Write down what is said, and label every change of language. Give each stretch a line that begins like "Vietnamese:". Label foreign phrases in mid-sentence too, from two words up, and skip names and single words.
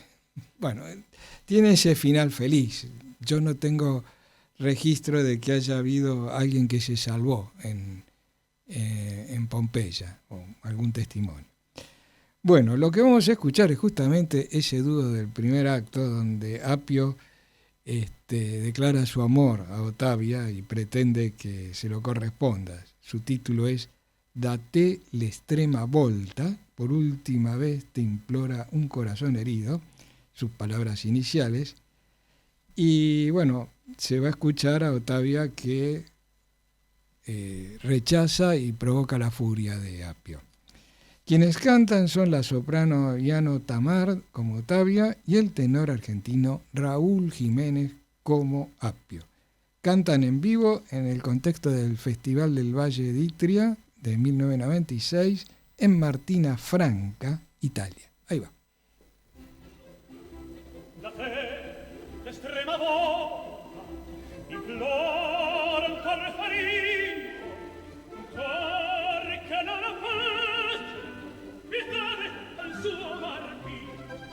Spanish: Bueno, tiene ese final feliz. Yo no tengo registro de que haya habido alguien que se salvó en Pompeya, o algún testimonio. Bueno, lo que vamos a escuchar es justamente ese dúo del primer acto, donde Apio declara su amor a Otavia y pretende que se lo corresponda. Su título es Da te l'estrema volta, por última vez te implora un corazón herido, sus palabras iniciales, y bueno, se va a escuchar a Otavia que rechaza y provoca la furia de Apio. Quienes cantan son la soprano Iano Tamar como Otavia y el tenor argentino Raúl Jiménez como Apio. Cantan en vivo en el contexto del Festival del Valle d'Itria de 1996 en Martina Franca, Italia. Ahí va.
Italian: Estrema volta, implora un cuore ferito, un cuore che non ha pace, pietade al suo martire.